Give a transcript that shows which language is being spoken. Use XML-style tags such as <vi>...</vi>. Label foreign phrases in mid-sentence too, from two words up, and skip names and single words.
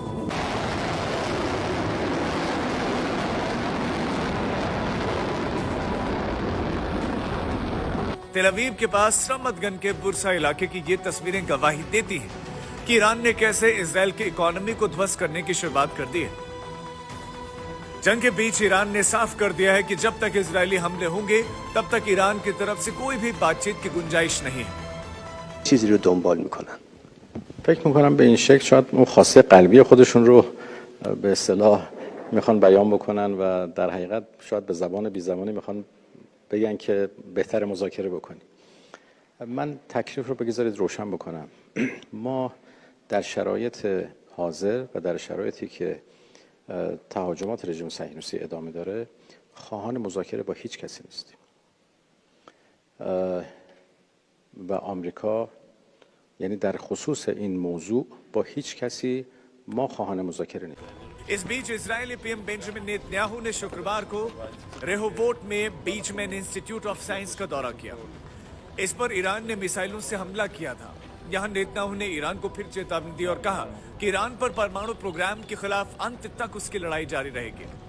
<hi>तेल अवीव के पास रमतगन के बुरसा इलाके की ये तस्वीरें गवाही देती हैं कि ईरान ने कैसे इसराइल की इकोनॉमी को ध्वस्त करने की शुरुआत कर दी है। जंग के बीच ईरान ने साफ कर दिया है कि जब तक इजरायली हमले होंगे तब तक ईरान की तरफ से कोई भी बातचीत की गुंजाइश नहीं है।</hi> <fa>چیزی رو دنبال میکنن. فکر میکنم به این شکل شاید اون خواسته قلبی خودشون رو به اصطلاح میخوان بیان بکنن و در حقیقت شاید به زبان بی زبانی میخوان بگن که بهتر مذاکره بکنیم. من تکلیف رو بگذارید روشن بکنم. ما در شرایط حاضر و در شرایطی که تهاجمات رژیم صهیونیستی ادامه داره خواهان مذاکره با هیچ کسی نیستیم. و آمریکا یعنی در خصوص این موضوع با هیچ کسی ما خواهان مذاکره نیستیم.</fa> <hi>इस बीच इजरायली पीएम बेंजामिन नेतन्याहू ने शुक्रवार को रेहोबोट में बीचमैन इंस्टीट्यूट ऑफ साइंस का दौरा किया। इस पर ईरान ने मिसाइलों से हमला किया था। यहां नेतन्याहू ने ईरान को फिर चेतावनी दी और कहा कि ईरान पर परमाणु प्रोग्राम के खिलाफ अंत तक उसकी लड़ाई जारी रहेगी।</hi>